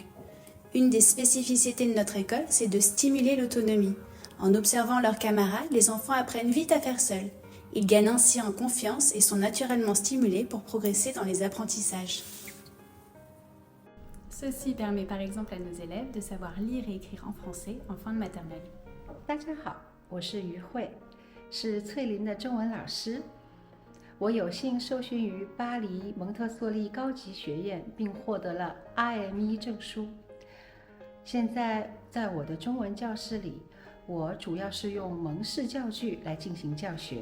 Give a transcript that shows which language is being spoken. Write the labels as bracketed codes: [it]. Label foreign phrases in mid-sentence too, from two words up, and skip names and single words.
[fr] Une des spécificités de notre école, c'est de stimuler l'autonomie. En observant leurs camarades, les enfants apprennent vite à faire seuls. Ils gagnent ainsi en confiance et sont naturellement stimulés pour progresser dans les apprentissages. Ceci permet par exemple à nos élèves de savoir lire et écrire en français en fin de maternelle. [zh] 大家好，我是于慧，是翠林的中文老师。我有幸受训于巴黎蒙特梭利高级学院，并获得了 IME 证书。现在在我的中文教室里，我主要是用蒙氏教具来进行教学。